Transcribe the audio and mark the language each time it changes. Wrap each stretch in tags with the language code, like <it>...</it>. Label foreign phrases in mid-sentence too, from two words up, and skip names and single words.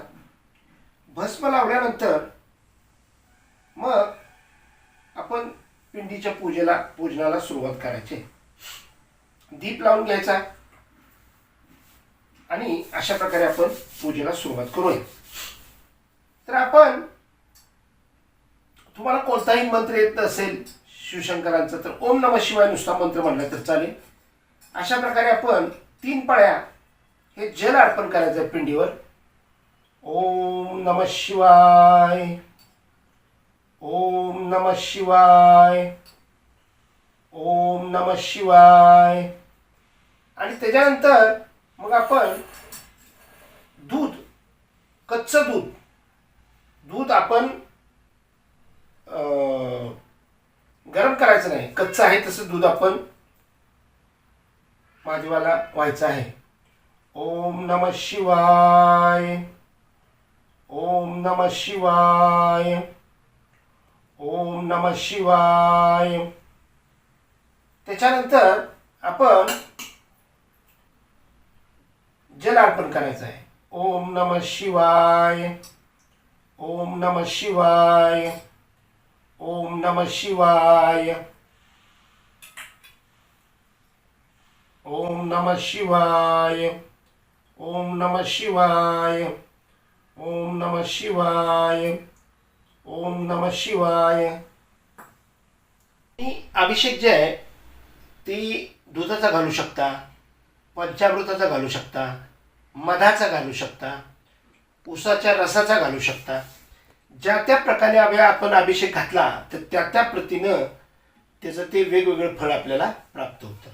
<mr>भस्म लावल्यानंतर मग आपण पिंडीच्या पूजनाला सुरुवात करायची. दीप लावून घ्यायचा आणि अशा प्रकारे आपण पूजेला सुरुवात करूया. तर आपण तुम्हाला कोणताही मंत्र येत नसेल शिवशंकरांचा, तर</mr> <sa>ओम नमः शिवाय</sa> <mr>नुसता मंत्र म्हणला तर चालेल. अशा प्रकारे आपण 3 पळ्या हे जल अर्पण करायचं आहे पिंडीवर.</mr> <sa>ओम नमः शिवाय, ओम नमः शिवाय, ओम नमः शिवाय.</sa> <mr>आणि त्याच्यानंतर मग आपण दूध, कच्चं दूध आपण गरम करायचं नाही. कच्चं आहे तसं दूध आपण महादेवाला व्हायचं आहे.</mr> <sa>ओम नमः शिवाय, ओम नमः शिवाय, ओम नमः शिवाय.</sa> <mr>त्याच्यानंतर आपण जल अर्पण करायचं आहे.</mr> <sa>ओम नमः शिवाय, ओम नमः शिवाय, ओम नमः शिवाय, ओम नमः शिवाय, ओम नमः शिवाय, ओम नमः शिवाय, ओम नमः शिवाय.</sa> <mr>अभिषेक जे आहे ती दुधाचा घालू शकता, पंचामृताचा घालू शकता, मधाचा घालू शकता, उसाच्या रसाचा घालू शकता. ज्या त्या प्रकारे आपण अभिषेक घातला तर त्या प्रतीनं त्याचं ते वेगवेगळं फळ आपल्याला प्राप्त होतं.</mr>